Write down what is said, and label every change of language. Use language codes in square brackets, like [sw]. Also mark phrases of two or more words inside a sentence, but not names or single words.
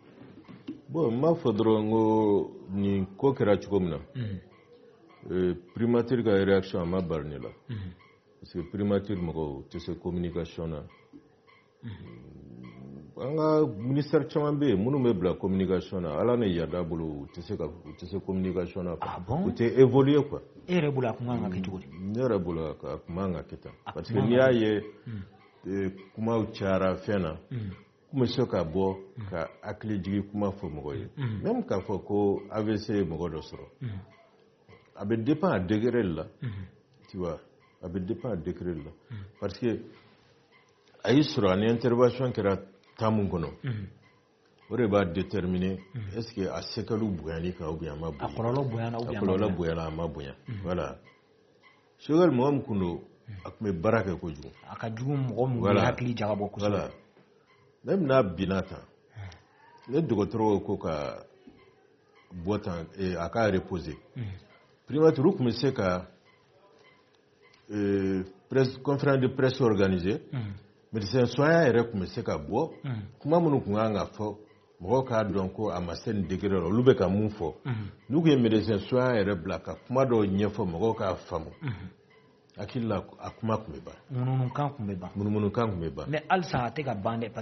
[bm] bon n b'a fɔ dɔrɔn ko nin ko kɛra cogo min na primature ka réaction a ma bari ne la parce que primature mɔgɔw tɛ se communication na an ka ministère caman bɛ yen minnu bɛ bila communication na ala ni yarda bolo u tɛ se communication na u tɛ [fr] évoluer quoi [bm] e yɛrɛ bolo a kun kan ka kɛ cogo di ne yɛrɛ bolo a kun kan ka kɛ tan parce que n'i y'a ye kumaw cayara fɛn na kun bɛ se ka bɔ ka hakili jigi kuma fɔ mɔgɔ ye même k'a fɔ ko AVC ye mɔgɔ dɔ sɔrɔ a bɛ dépend a [fr] degré de la tu vois [bm] a bɛ dépend a [fr] degré de la [bm] parce que a y'i sɔrɔ ani intervention kɛra temps min kɔnɔ o de b'a déterminer [fr] est-ce que [bm] a sekalu bonyani kan [fr] ou bien [bm] a ma bonya a kɔlɔlɔ bonyana [fr] ou bien [bm] a kɔlɔlɔ bonyana a ma bonya voilà Choguel mɔgɔ min kun don a tun bɛ baara kɛ kojugu a ka jugu mɔgɔ min bɛ hakili jagabɔ kosɛbɛ voilà même n'a binna tan ne dɔgɔtɔrɔ ko ka bɔ tan a ka reposer primature tun bɛ se ka [fr] conférence de presse organisée médecin soignant [bm] yɛrɛ tun bɛ se ka bɔ kuma minnu tun kan ka fɔ mɔgɔw k'a dɔn ko a ma se nin degré la olu bɛ ka mun fɔ n'u tun ye [fr] médecin soignant [bm] yɛrɛ bila ka kuma dɔw ɲɛfɔ mɔgɔw k'a faamu hakili la a kuma tun bɛ ban munumunkan tun bɛ ban munumunkan tun bɛ ban mais halisa a tɛ ka ban dɛ